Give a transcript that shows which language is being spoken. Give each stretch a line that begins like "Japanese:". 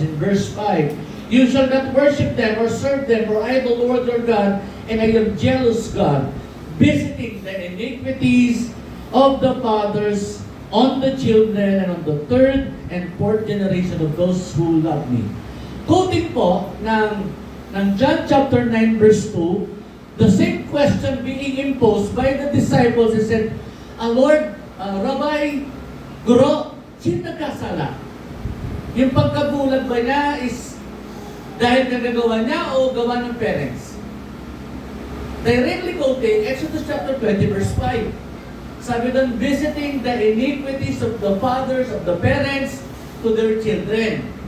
English: In verse 5, you shall not worship them or serve them, for I, the Lord your God, and I am jealous God, visiting the iniquities of the fathers on the children and on the 3rd and 4th generation of those who love me. Quoting po ng John chapter 9 verse 2, the same question being imposed by the disciples, he said, Lord, Rabbi, Guro,
Filipino: sino nagkasala? Yung pagkabulag ba niya is dahil nagagawa niya o gawa ng parents?
English: Directly quoting Exodus chapter 20 verse 5.
Filipino: Sabi doon,
English: visiting the iniquities of the fathers, of the parents, to their children.